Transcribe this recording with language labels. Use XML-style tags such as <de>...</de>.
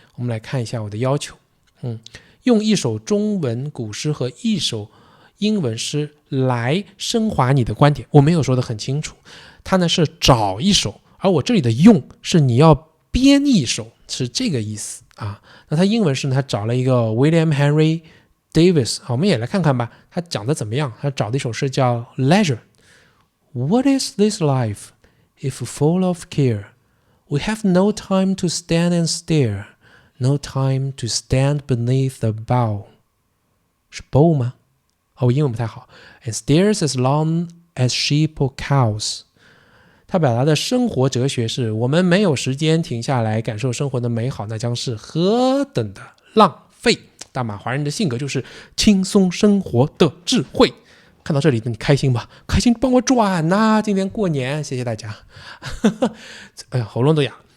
<zh>我们来看一下我的要求，用一首中文古诗和一首英文诗来升华你的观点。我没有说得很清楚，他呢是找一首，而我这里的用是你要编一首，是这个意思啊。那他英文是他找了一个 William Henry Davis， 我们也来看看吧，他讲的怎么样。他找的一首诗叫 Leisure。</zh> <en>What is this life if full of care? We have no time to stand and stare, no time to stand beneath the bough。是 bow 吗？英文不太好。 And stares as long as sheep or cows。</en> <zh>他表达的生活哲学是，我们没有时间停下来感受生活的美好，那将是何等的浪费。大马华人的性格就是轻松生活的智慧。看到这里你开心吧？开心帮我转啊，今天过年，谢谢大家。哎呀，喉咙都哑。</zh>